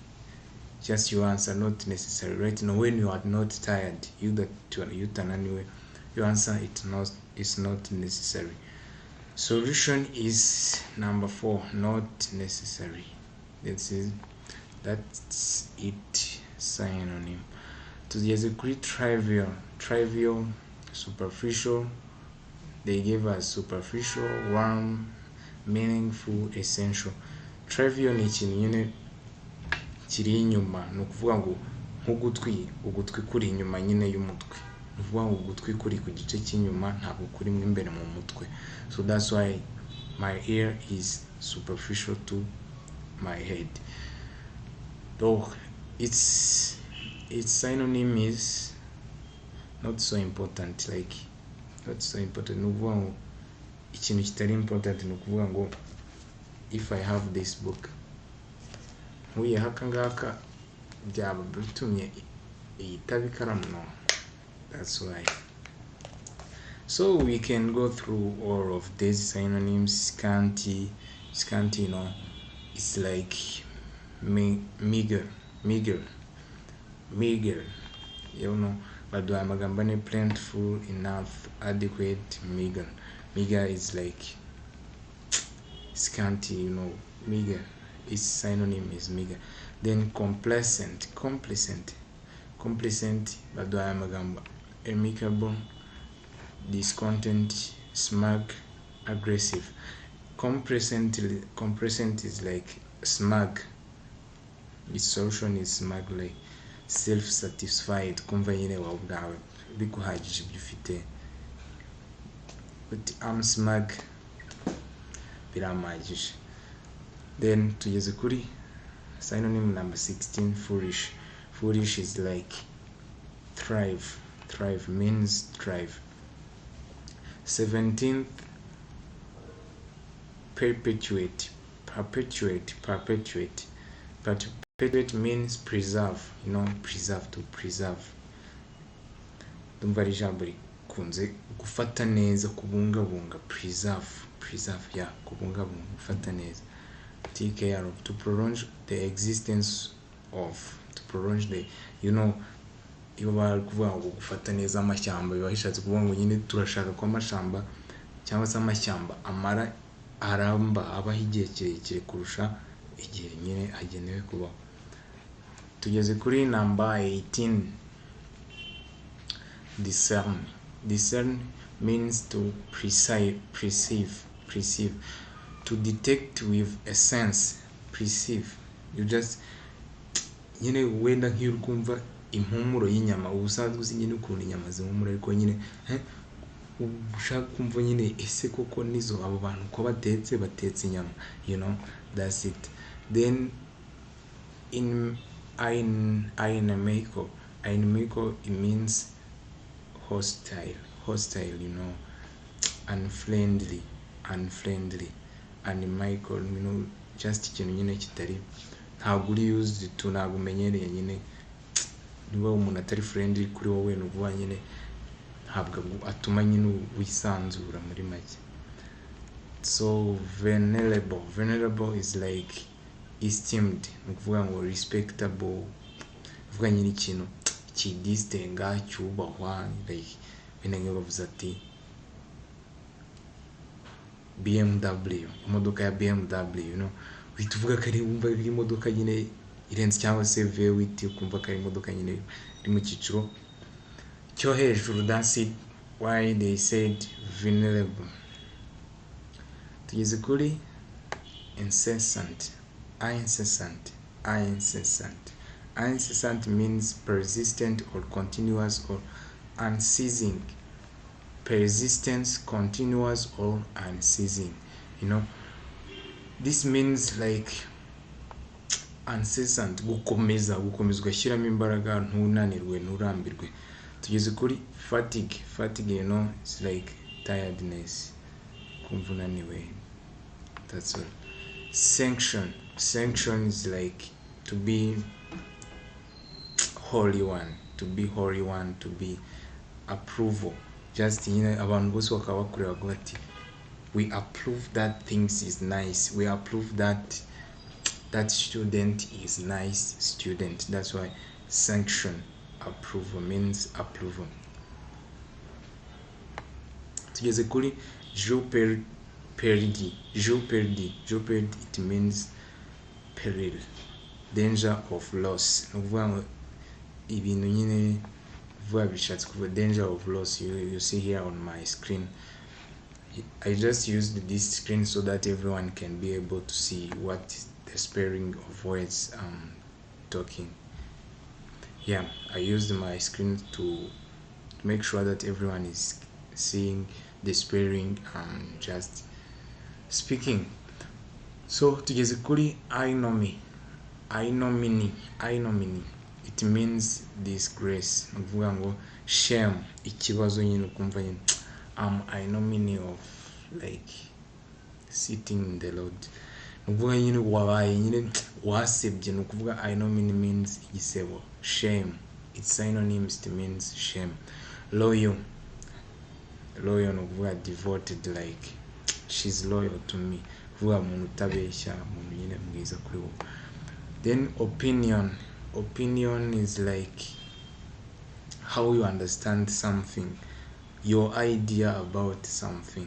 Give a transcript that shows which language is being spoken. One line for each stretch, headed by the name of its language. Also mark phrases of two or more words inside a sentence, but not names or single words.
English: Just you answer not necessary. Right now, when you are not tired, you answer it's not necessary. Solution is number 4, not necessary. That's it. Synonym.
Kinyarwanda: Tugeze kuri
English: trivial, superficial. They gave us superficial, warm, meaningful, essential.
Kinyarwanda: Trivial ni ikintu nyine kiri inyuma, ni ukuvuga ngo nk'ugutwi kuri inyuma nyine y'umutwe, ni ukuvuga ngo ugutwi kuri ku gice cy'inyuma ntabwo kuri mo imbere mu mutwe.
English: So that's why my ear is superficial to my head. Though its synonym is not so important, like not so important.
Kinyarwanda: Ni ukuvuga ngo ikintu kitari important, ni ukuvuga ngo
English: if I have this book,
Kinyarwanda: nkuye haka ngaka byaba bitumye iyitaba ikaramu, no.
English: That's why. So we can go through all of these synonyms. Scanty, it's like meager,
Kinyarwanda: baduhaye amagambo ane:
English: plentiful, enough, adequate, meager. Meager is like scanty, meager. Its synonym is meager. Then complacent,
Kinyarwanda: baduhaye amagambo:
English: amicable, discontent, smug, aggressive. Complacent is like smug. Its solution is smug, like self-satisfied,
Kinyarwanda: kumva nyine wawe ubwawe biguhagije ibyo ufite.
English: But I'm smug, biramagije. Then
Kinyarwanda: tugeze kuri
English: synonym number 16, foolish. Foolish is like thrive means thrive. 17th, perpetuate. perpetuate means preserve, preserve, to preserve.
Kinyarwanda: Ndumva ari ijambo rikunze gufata neza, kubungabunga, preserve, yeah, kubungabunga, gufata neza.
English: Take care of, to prolong the existence of, to prolong the,
Kinyarwanda: iyo bari kuvuga ngo gufata neza amashyamba biba bishatse kuvuga ngo nyine turashaka ko amashyamba cyangwa se amashyamba aramba abaho igihe kirekire kurusha igihe nyine agenewe kubaho. Tugeze kuri number 18.
English: Discern means to perceive, to detect with a sense. Perceive, you just
Kinyarwanda: nyine wenda nk'iyo uri kumva impumuro y'inyama, ubusanzwe uzi nyine ukuntu inyama zihumura, ariko nyine ushaka kumva nyine ese koko nizo abo bantu ko batetse inyama,
English: that's it. Then in Ainimeiko, it means hostile, unfriendly.
Kinyarwanda: Animaico, just ikintu nyine kitari, ntabwo uri
English: used to,
Kinyarwanda: ntabwo umenyereye nyine. Niba umuntu atari friendly kuri wowe, nuvuga nyine ntabwo atuma nyine wisanzura muri make.
English: So venerable is like esteemed,
Kinyarwanda: nukuvuga ngo respectable, uvuga nyine ikintu kidistenga, cyubahwa, like bene ngiye bavuze ati BMW, imodoka ya BMW, uhita uvuga ko ari wumva ari imodoka nyine irenze, cyangwa se V8 ukumva ko ari imodoka nyine iri mu cyiciro cyo hejuru.
English: That's it why they said venerable.
Kinyarwanda: Tugeze kuri
English: incessant means persistent or continuous or unceasing. Persistence, continuous or unceasing. This means like incessant,
Kinyarwanda: gukomeza ugashyiramo imbaraga, ntunanirwe, nturambirwe. Tugeze kuri
English: fatigue, it's like tiredness,
Kinyarwanda: kumva unaniwe,
English: that's all. Sanction is like to be holy one, to be approval. Just
Kinyarwanda: abantu bose bakaba bakureba bati
English: we approve that things is nice, we approve that student is nice student. That's why sanction, approval, means approval.
Kinyarwanda: Tugeze kuri
English: jeopardy, it means peril, danger of loss.
Kinyarwanda: Nukuvuga ibintu nyine vuba bishatse kuvuga
English: danger of loss. You see here on my screen, I just used this screen so that everyone can be able to see what the spelling of words I'm talking. Yeah, I used my screen to make sure that everyone is seeing the spelling and just speaking.
Kinyarwanda: So tugeze kuri ignominy,
English: it means disgrace,
Kinyarwanda: nukuvuga ngo shame, ikibazo nyine ukumva nyine
English: ignominy of like sitting in the Lord,
Kinyarwanda: nukuvuga nyine wabaye nyine wasebye, nukuvuga
English: ignominy means
Kinyarwanda: igisebo.
English: Shame, its synonyms, it means shame. Loyal nukuvuga devoted, like she's loyal to me,
Kinyarwanda: kuvuga umuntu utabeshya, umuntu nyine mwiza kuri wowe.
English: Then opinion is like how you understand something, your idea about something.